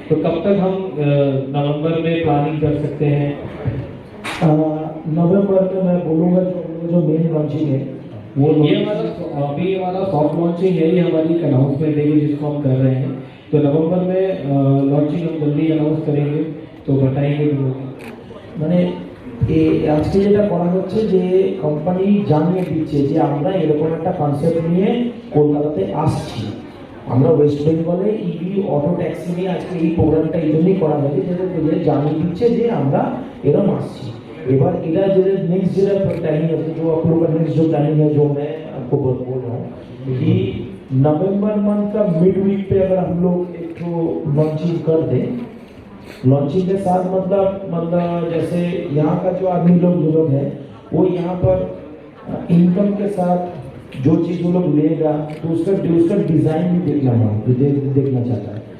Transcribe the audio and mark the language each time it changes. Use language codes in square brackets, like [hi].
[hi] तो कब तक हम नवंबर में प्लानिंग कर सकते हैं? नवंबर में मैं बोलूँगा जो मेन लॉन्चिंग है वो ये हमारा सॉफ्ट लॉन्चिंग है, ये हमारी अनाउंसमेंट है जिसको हम कर रहे हैं। तो नवंबर में लॉन्चिंग हम जल्दी अनाउंस करेंगे, तो बताएंगे [bn] মানে আজকে যেটা করা হচ্ছে যে কোম্পানি জানিয়ে দিচ্ছে যে আমরা এরকম একটা কনসেপ্ট নিয়ে কলকাতাতে আসছি, আমরা ওয়েস্ট বেঙ্গলে ইভি অটো ট্যাক্সি নিয়ে আজকে এই প্রোগ্রামটা এই জন্যই করা হয়েছে যেটা জানিয়ে দিচ্ছে যে আমরা এরকম আসছি। [hi] एबार इधर जो नेक्स्ट जो प्लानिंग है, जो आप लोग का नेक्स्ट जो प्लानिंग है, जो मैं आपको बोल रहा हूँ कि नवंबर मंथ का मिड वीक पे अगर हम लोग एक तो लॉन्चिंग कर दें, लॉन्चिंग के साथ मतलब जैसे यहाँ का जो आदमी लोग जो लोग हैं वो यहाँ पर इनकम के साथ जो चीज़ वो लोग लेगा तो उसका डिज़ाइन भी देखना चाहता है।